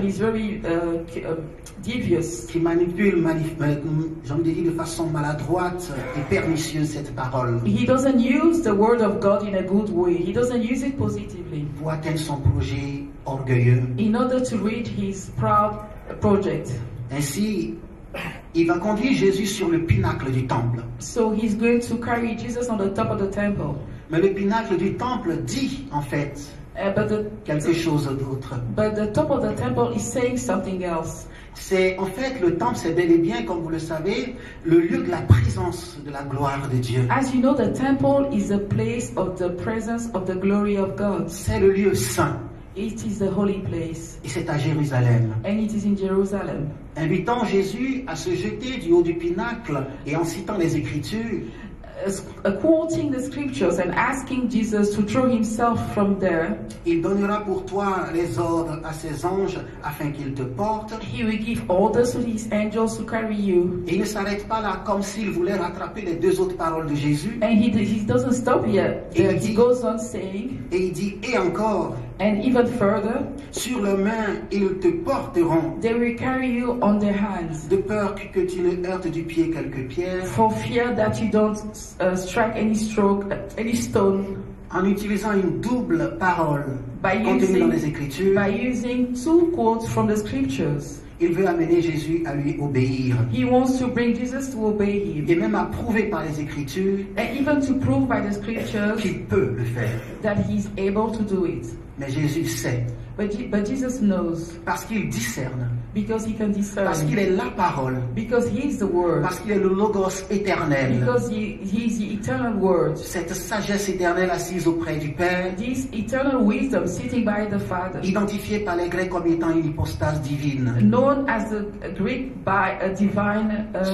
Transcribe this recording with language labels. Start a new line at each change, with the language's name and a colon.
English: He's very devious.
French: Qui manipule, j'en dis de façon maladroite et pernicieuse cette parole
English: He doesn't use the word of God in a good way. He doesn't use it positively
French: pour atteindre son projet orgueilleux.
English: in order to reach his proud project.
French: Ainsi, il va conduire Jésus sur le pinacle du temple.
English: So he's going to carry Jesus on the top of the temple.
French: Mais le pinacle du temple dit en fait quelque chose d'autre.
English: But the top of the temple is saying something else.
French: C'est en fait le temple, c'est bel et bien, comme vous le savez, le lieu de la présence de la gloire de Dieu.
English: As you know, the temple is a place of the presence of the glory of God.
French: C'est le lieu saint.
English: It is the holy place,
French: Et c'est à Jérusalem.
English: and it is in Jerusalem.
French: Invitant Jésus à se jeter du haut du pinacle et en citant les Écritures,
English: Quoting the scriptures and asking Jesus to throw himself from there,
French: il donnera pour toi les ordres à ses anges afin qu'ils te portent.
English: he will give orders to his angels to carry you.
French: Et il ne s'arrête pas là comme s'il voulait rattraper les deux autres paroles de Jésus.
English: And he doesn't stop here. He goes on saying,
French: Et il dit, et encore,
English: and even further,
French: sur leurs mains, ils te porteront,
English: they will carry you on their hands,
French: de peur que tu ne heurtes du pied quelques pierres.
English: for fear that you don't strike any stone.
French: En utilisant une double parole
English: By
French: contenue dans les
English: using,
French: Écritures,
English: by using two quotes from the scriptures,
French: il veut amener Jésus à lui obéir.
English: he wants to bring Jesus to obey him,
French: Et même à prouver par les Écritures
English: and even to prove by the scriptures
French: qu'il peut le faire.
English: that he's able to do it.
French: Mais Jésus sait,
English: But Jesus knows,
French: parce qu'il discerne,
English: because he can
French: parce qu'il
English: discern,
French: est la parole,
English: because he is the Word,
French: parce qu'il est le Logos éternel.
English: because he is the eternal Word.
French: Cette sagesse éternelle assise auprès du Père,
English: This eternal wisdom sitting by the Father,
French: identifiée par les Grecs comme étant une hypostase divine.
English: known as the Greek by a divine